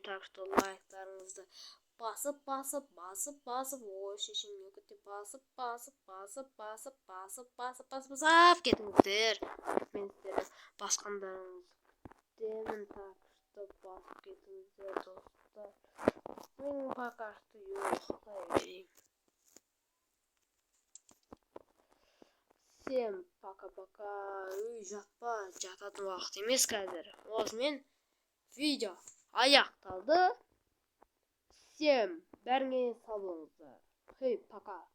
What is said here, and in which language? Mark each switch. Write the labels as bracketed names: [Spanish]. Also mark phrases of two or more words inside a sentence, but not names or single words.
[Russian] Так что [Kazakh] лайктарыңызды басып, ой шешем не күтті, басып кетіңіздер. Мен сіздерді басқандарыңыз демін. [Russian] Так что [Kazakh] басып кетіңіздер достар. Мен [Russian] пока что [Kazakh] ұйықтай берейін. [Russian] Всем пока-пока. [Kazakh] Жатпа, жататын уақыт емес қазір. Осымен видео аяқталды. Всем бәріңе сау болыңыздар. Пока.